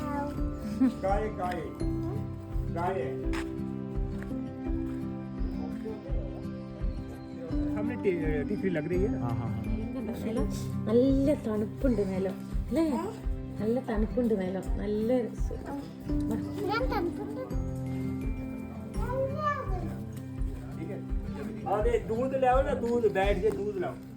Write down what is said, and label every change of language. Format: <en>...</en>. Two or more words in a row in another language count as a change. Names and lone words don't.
<ml>നല്ല തണുപ്പുണ്ട് നിലം അല്ലേ, നല്ല തണുപ്പുണ്ട് നിലം, നല്ല</ml> <hi>अरे दूध लाओ ना, दूध बैठ के दूध लाओ।</hi>